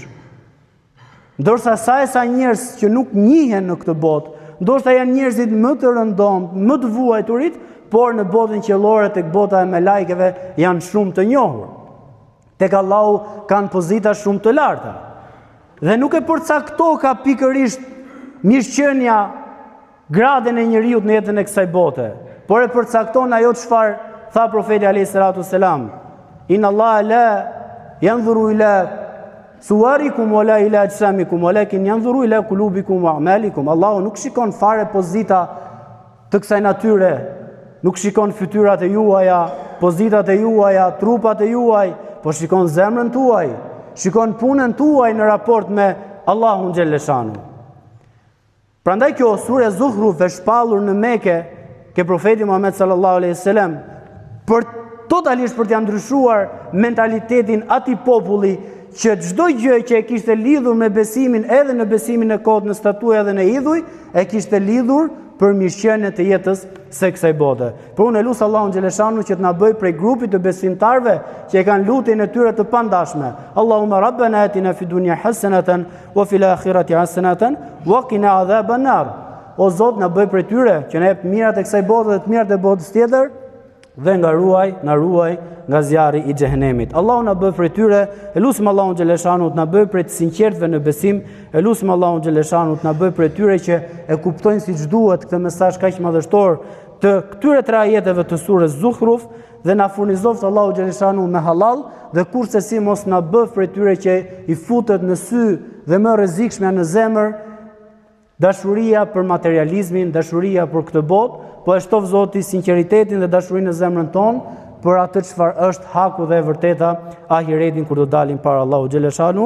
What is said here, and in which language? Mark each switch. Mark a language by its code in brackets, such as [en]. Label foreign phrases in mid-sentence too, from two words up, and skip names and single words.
[sq] Ndërsa sa njerëz që nuk njihen në këtë botë, ndoshta janë njerëzit më të rëndom, më të vuajturit, por në botën qiellore tek bota e melajkeve janë shumë të njohur. Tek Allahu kanë pozita shumë të larta. Dhe nuk e përcaktoka pikërisht mirëqenia, gradën e njeriu në jetën e kësaj bote, por e përcakton ajo çfarë tha profeti [ar] عليه الصلاة والسلام. إن الله لا ينظر إلى صوركم ولا إلى أجسامكم ولكن ينظر إلى قلوبكم وأعمالكم. [sq] Allahu nuk shikon fare pozita të kësaj natyre, nuk shikon fytyrat e juaja, pozitat e juaja, trupat e juaj, po shikon zemrën tuaj, shikon punën tuaj në raport me Allahun xhelleshanu. Prandaj kjo sure Zukhruf e shpallur në Mekë ke profeti Muhammed [ar] صلى الله عليه وسلم [sq] totalisht për t'ia ndryshuar mentalitetin atij populli që çdo gjë që e kishte lidhur me besimin, edhe në besimin e kot, në statuja dhe në idhuj, e kishte lidhur për mirëqenien e jetës së kësaj bote. Por unë lut Allahun xhaleshanu që të na bëj prej grupit të besimtarëve që e kanë lutjen e tyre të pandashme. [ar] اللهم ربنا آتنا في الدنيا حسنة وفي الآخرة حسنة وقنا عذاب النار. [sq] O Zot, na bëj prej tyre që na jep mirat e kësaj bote dhe të mirat e botës tjetër dhe na ruaj nga zjarri i xhehenemit. Allahu na bëj prej tyre, e lutim Allahun xhaleshanu të na bëj prej të sinqertëve në besim, e lutim Allahun xhaleshanu të na bëj prej tyre që e kuptojnë siç duhet këtë mesazh kaq madhështor të këtyre 3 ajeteve të surës Zukhruf dhe na furnizoft Allahu xhaleshanu me halal dhe kurse si mos na bëj prej tyre që i futet në sy dhe më rrezikshme në zemër dashuria për materializmin, dashuria për këtë botë, po e shtof Zoti sinqeritetin dhe dashurinë në zemrën tonë për atë çfarë është haku dhe e vërteta ahiretin kur do dalim para Allahu xhaleshanu.